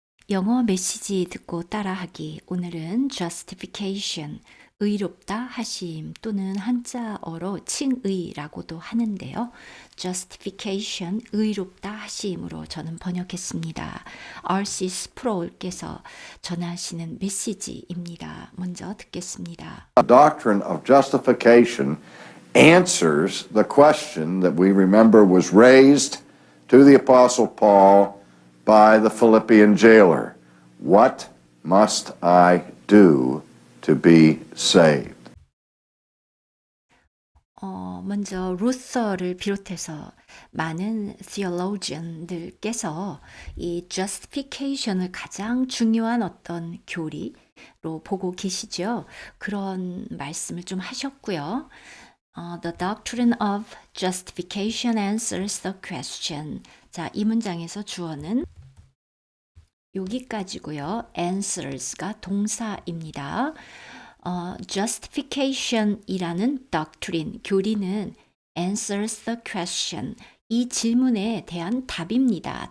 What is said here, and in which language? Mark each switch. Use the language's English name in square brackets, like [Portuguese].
[Korean] 영어 메시지 듣고 따라하기. 오늘은 justification, 의롭다 하심 또는 한자어로 칭의라고도 하는데요. justification, 의롭다 하심으로 저는 번역했습니다. [English] R.C. [Korean] 스프롤께서 전하시는 메시지입니다. 먼저 듣겠습니다. [English] The doctrine of justification answers the question that we remember was raised to the Apostle Paul by the Philippian jailer. What must I do to be saved? [Korean] 먼저 루서를 비롯해서 많은 theologian들께서 이 justification을 가장 중요한 어떤 교리로 보고 계시죠. 그런 말씀을 좀 하셨고요. [English] The doctrine of justification answers the question. [Korean] 자, 이 문장에서 주어는 여기까지고요. answers가 동사입니다. justification이라는 doctrine, 교리는 [English] answers the question, [Korean] 이 질문에 대한 답입니다.